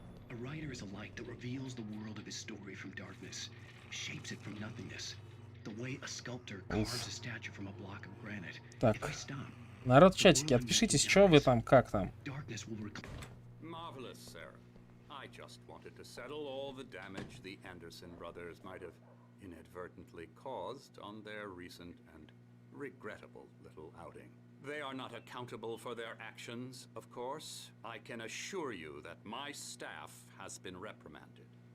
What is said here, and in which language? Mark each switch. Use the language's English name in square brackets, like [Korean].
[English] A writer is a light that reveals the world of his story from darkness, shapes it from nothingness. The way a sculptor carves a statue from a block of granite. [Russian] Так. [English] If I stop, [Russian] Народ в чатике, отпишитесь, что вы там, как там. [English] darkness will Marvelous, sir. I just wanted to settle all the damage the Anderson brothers might have inadvertently caused on their recent and regrettable little outing. They are not accountable for their actions, of course. I can assure you that my staff has been reprimanded.